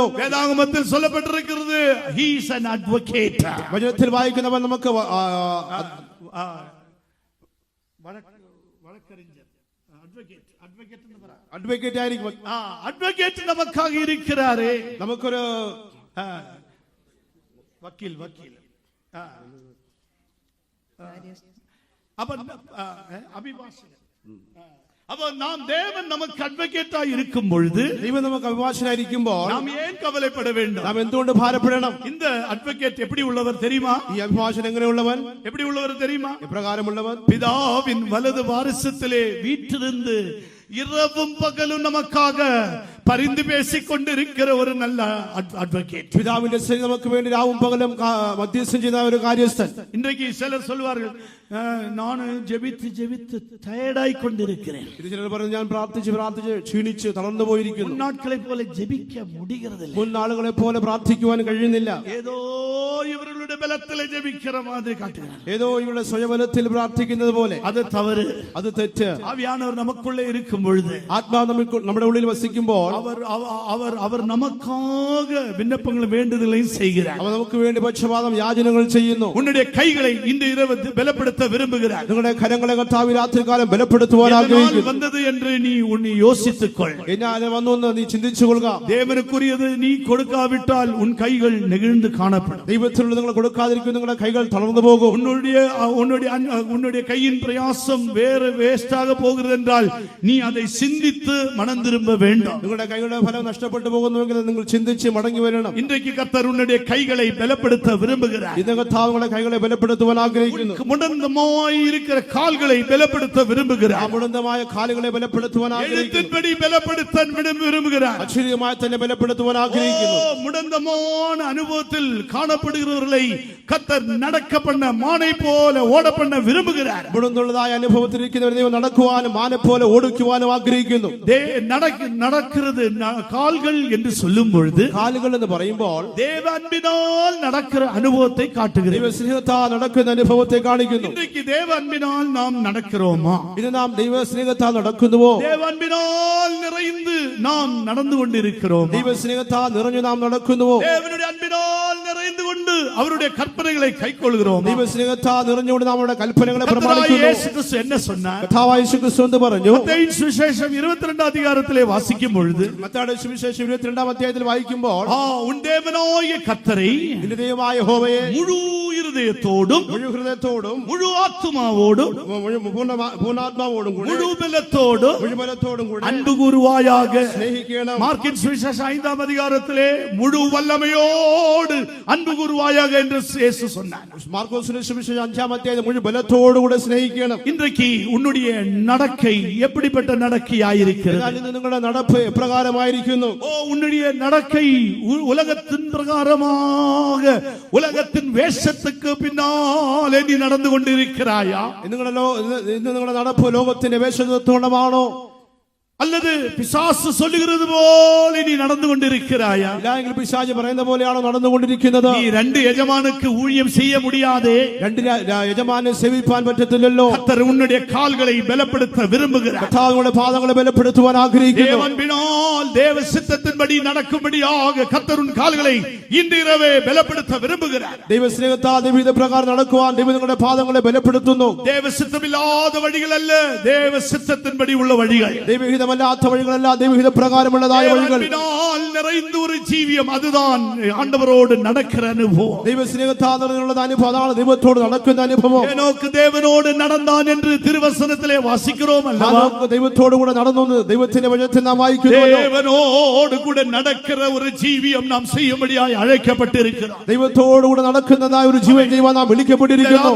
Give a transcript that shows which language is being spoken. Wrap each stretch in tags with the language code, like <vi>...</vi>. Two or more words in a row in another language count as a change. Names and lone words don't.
<ml>വേദാഗമത്തിൽ சொல்லப்பட்டிருக்கிறது,</ml> <en>he is an advocate.</en> <ml>വചനത്തിൽ വായിക്കുന്നവൻ നമുക്ക് അഡ്വക്കേറ്റ് ആയിരിക്കും.</ml> <ta>അഡ്വക്കേറ്റ് നമുക്കാக இருக்கிறாரே.</ta> <ml>നമുക്കൊരു വക്കീൽ അഭിഭാഷകൻ.</ml> <ta>அப்ப நாம் தேவன் நமக்கு அட்வொகேட்டா இருக்கும் பொழுது,</ta> <ml>ദൈവം നമുക്ക് അഭിഭാഷകനായിരിക്കുമ്പോൾ</ml> <ta>நாம் ஏன் கவலைப்பட வேண்டும்?</ta> <ml>നാം എന്തുകൊണ്ട് ഭാരപ്പെടണം?</ml> <ta>இந்த அட்வொகேட் எப்படி உள்ளவர் தெரியுமா?</ta> <ml>ഈ അഭിഭാഷകൻ എങ്ങനെയുള്ളവൻ?</ml> <ta>எப்படி உள்ளவர் தெரியுமா?</ta> <ml>എപ്രകാരമുള്ളവൻ?</ml> <ta>பிதாவின் வலது வாரிசத்திலே வீற்றிருந்து இரவும் பகலும் நமக்காக பரிந்து பேசிக் கொண்டிருக்கிற ஒரு நல்ல அட்வொகேட்.</ta> <ml>പിതാവിന്റെ സന്നിധി നമുക്ക് വേണ്ടി രാവും പകലും മധ്യസ്ഥം ചെയ്യുന്ന ഒരു കാര്യസ്ഥൻ.</ml> <ta>இன்றைக்கு சிலர் சொல்வார்கள், நான் ஜெபித்து டயர்டாയി கொண்டிருக்கிறேன்.</ta> <ml>ഇത് ചിലർ പറഞ്ഞു, ഞാൻ പ്രാർത്ഥിച്ച് ക്ഷീണിച്ച് തളർന്നു പോയിരിക്കുന്നു.</ml> <ta>முன்னாட்களை போல ஜெபிக்க முடிகிறதில்லை.</ta> <ml>മുൻ ആളുകളെ പോലെ പ്രാർത്ഥിക്കുവാൻ കഴിയുന്നില്ല.</ml> <ta>ஏதோ இவர்களுடைய பலத்திலே ஜெபிக்கிற மாதிரி காட்டுகிறார்.</ta> <ml>ഏതോ ഇവരുടെ സ്വയബലത്തിൽ പ്രാർത്ഥിക്കുന്നത് പോലെ.</ml> <ta>அது தவறு,</ta> <ml>അത് തെറ്റ്.</ml> <ta>ஆவியானவர் நமக்குள்ளே இருக்கும் பொழுது,</ta> <ml>ആത്മാവ് നമ്മുടെ ഉള്ളിൽ വസിക്കുമ്പോൾ</ml> <ta>அவர் நமக்காக விண்ணப்பங்களும் வேண்டுதலையும் செய்கிறார்.</ta> <ml>അവൻ നമുക്ക് വേണ്ടി പക്ഷപാതം യാചനകൾ ചെയ്യുന്നു.</ml> <ta>உன்னுடைய கைகளை இந்த இரவு பலப்படுத்த விரும்புகிறார்.</ta> <ml>നിങ്ങളുടെ കരങ്ങളെ കർത്താവ് രാത്രികാലം ബലപ്പെടുത്തുവാൻ ആഗ്രഹിക്കുന്നു.</ml> <ta>வந்தது என்று நீ உன்னை யோசித்துக்கொள்.</ta> <ml>എന്നാൽ വന്നു എന്ന് നീ ചിന്തിച്ചു കൊള്ളുക.</ml> <ta>தேவனுக்குரியது நீ கொடுக்காவிட்டால் உன் கைகள் நெகிழ்ந்து காணப்படும்.</ta> <ml>ദൈവത്തിനുള്ള നിങ്ങൾ കൊടുക്കാതിരിക്കും, നിങ്ങളുടെ കൈകൾ തളർന്നു പോകും.</ml> <ta>உன்னுடைய கையின் பிரயாசம் வேறு வேஸ்டாக போகிறது என்றால் நீ அதை சிந்தித்து மனம் திரும்ப வேண்டும்.</ta> <ml>നിങ്ങളുടെ കൈകളുടെ ഫലം നഷ്ടപ്പെട്ടു പോകുന്നുവെങ്കിൽ നിങ്ങൾ ചിന്തിച്ച് മടങ്ങി വരണം.</ml> <ta>இன்றைக்கு கர்த்தர் உன்னுடைய கைகளை பலப்படுத்த விரும்புகிறார்.</ta> <ml>ഇന്ന് കർത്താവ് നിങ്ങളുടെ കൈകളെ ബലപ്പെടുത്തുവാൻ ആഗ്രഹിക്കുന്നു.</ml> <ta>முடந்தமாய் இருக்கிற கால்களை பலப்படுத்த விரும்புகிறார்.</ta> <ml>മുടന്തമായ കാലുകളെ ബലപ്പെടുത്തുവാൻ ആഗ്രഹിക്കുന്നു.</ml> <ta>எழுத்தின்படி பலப்படுத்த விரும்புகிறார்.</ta> <ml>അക്ഷരീയമായി തന്നെ ബലപ്പെടുത്തുവാൻ ആഗ്രഹിക്കുന്നു.</ml> <ta>முடந்தமான அனுபவத்தில் காணப்படுகிறவர்களை கர்த்தர் நடக்க பண்ண மானை போல ஓட பண்ண விரும்புகிறார்.</ta> <ml>മുടന്തുള്ളതായ അനുഭവത്തിലിരിക്കുന്നവരെ ദൈവം നടക്കുവാനും മാനെ പോലെ ഓടിക്കുവാനും ആഗ്രഹിക്കുന്നു.</ml> <ta>நடக்கிறது கால்கள் என்று சொல்லும் பொழுது,</ta> <ml>കാലുകൾ എന്ന് പറയുമ്പോൾ</ml> <ta>தேவ அன்பினால் நடக்கிற அனுபவத்தை காட்டுகிறது.</ta> <ml>ദൈവസ്നേഹത്താൽ നടക്കുന്ന അനുഭവത്തെ കാണിക്കുന്നു.</ml> <ta>இன்றைக்கு தேவ அன்பினால் நாம் நடக்கிறோமா?</ta> <ml>ഇത് നാം ദൈവസ്നേഹത്താൽ നടക്കുന്നുവോ?</ml> <ta>தேவ அன்பினால் நிறைந்து நாம் நடந்து கொண்டிருக்கிறோம்.</ta> <ml>ദൈവസ്നേഹത്താൽ നിറഞ്ഞു നാം നടക്കുന്നുവോ?</ml> <ta>தேவனுடைய அன்பினால் நிறைந்து கொண்டு அவருடைய கற்பனைகளை கைக்கொள்கிறோம்.</ta> <ml>ദൈവസ്നേഹത്താൽ നിറഞ്ഞുകൊണ്ട് നമ്മുടെ കൽപ്പനകളെ പ്രമാണിക്കുന്നു.</ml> <ta>இயேசு கிறிஸ்து என்ன சொன்னார்?</ta> <ml>കർത്താവായ യേശു ക്രിസ്തു എന്ന് പറഞ്ഞു.</ml> <ta>மத்தேயு சுவிசேஷம் 22 அதிகாரத்திலே வாசிக்கும் பொழுது,</ta> <ml>മത്തായിയുടെ സുവിശേഷം 22 അധ്യായത്തിൽ വായിക്കുമ്പോൾ,</ml> <ta>உன் தேவனாகிய கர்த்தரை</ta> <ml>നിന്റെ ദൈവമായ യഹോവയെ</ml> <ta>முழு இருதயத்தோடும்</ta> <ml>മുഴു ഹൃദയത്തോടും</ml> <ta>முழு ஆத்துமாவோடும்</ta> <ml>പൂർണ്ണാത്മാവോടും കൂടി</ml> <ta>முழு பலத்தோடும்</ta> <ml>മുഴുബലത്തോടും കൂടി</ml> <ta>அன்பு கூறுவாயாக.</ta> <ml>സ്നേഹിക്കണം.</ml> <ta>மார்க்கின் சுவிசேஷம் 5 அதிகாரத்திலே முழு வல்லமையோடு அன்பு கூறுவாயாக என்று இயேசு சொன்னார்.</ta> <ml>മാർക്കോസിന്റെ സുവിശേഷം 5-ാം അധ്യായം മുഴുവൻ ബലത്തോടുകൂടെ സ്നേഹിക്കണം.</ml> <ta>இன்றைக்கு உன்னுடைய நடக்கை எப்படிப்பட்ட நடக்கையாயிருக்கிறது?</ta> <ml>നിങ്ങളുടെ നടപ്പ് എപ്രകാരമായിരിക്കുന്നു?</ml> <ta>உன்னுடைய நடக்கை உலகத்தின் பிரகாரமாக உலகத்தின் வேஷத்துக்கு பின்னாலே நீ நடந்து கொண்டிருக்கிறாயா?</ta> <ml>നിങ്ങളുടെ നടപ്പ് ലോകത്തിന്റെ വേഷത്വമാണോ?</ml> <ta>அல்லது பிசாசு சொல்லுகிறது போல நீ நடந்து கொண்டிருக்கிறாயா?</ta> <ml>ഇല്ലെങ്കിൽ പിശാച് പറയുന്ന പോലെയാണോ നടന്നുകൊണ്ടിരിക്കുന്നത്?</ml> <ta>நீ ரெண்டு எஜமானுக்கு ஊழியம் செய்ய முடியாதே.</ta> <ml>രണ്ട് യജമാനെ സേവിപ്പാൻ പറ്റത്തില്ലല്ലോ.</ml> <ta>கர்த்தர் உன்னுடைய கால்களை பலப்படுத்த விரும்புகிறார்.</ta> <ml>കർത്താവിന്റെ പാദങ്ങളെ ബലപ്പെടുത്തുവാൻ ആഗ്രഹിക്കുന്നു.</ml> <ta>தேவன்பினால் தேவ சித்தத்தின்படி நடக்கும்படியாக கர்த்தர் உன் கால்களை இன்றிரவே பலப்படுத்த விரும்புகிறார்.</ta> <ml>ദൈവസ്നേഹത്താൽ ദൈവഹിത പ്രകാരം നടക്കുവാൻ ദൈവം നിങ്ങളുടെ പാദങ്ങളെ ബലപ്പെടുത്തുന്നു.</ml> <ta>தேவ சித்தமில்லாத வழிகள் அல்ல, தேவ சித்தத்தின்படி உள்ள வழிகள்.</ta> <ml>ദൈവഹിതമല്ലാത്ത വഴികളല്ല, ദൈവഹിത പ്രകാരമുള്ളതായ വഴികൾ.</ml> <ta>நிறைந்த ஒரு ஜீவியம், அதுதான் ஆண்டவரோடு நடக்கிற அனுபவம்.</ta> <ml>ദൈവസ്നേഹത്താൽ നിറഞ്ഞുള്ള അനുഭവം, അതാണ് ദൈവത്തോട് നടക്കുന്ന അനുഭവം.</ml> <ta>ஏனோக்கு தேவனோடு நடந்தான் என்று திருவசனத்திலே வாசிக்கிறோம் அல்லவா?</ta> <ml>ദൈവത്തോട് കൂടെ നടന്നു ദൈവത്തിന്റെ വചനത്തിൽ നാം വായിക്കുന്നു.</ml> <ta>தேவனோடு கூட நடக்கிற ஒரு ஜீவியம் நாம் செய்யும்படியாய் அழைக்கப்பட்டிருக்கிறோம்.</ta> <ml>ദൈവത്തോട് കൂടെ നടക്കുന്നതായ ഒരു ജീവൻ ചെയ്യുവാൻ നാം വിളിക്കപ്പെട്ടിരിക്കുന്നു.</ml>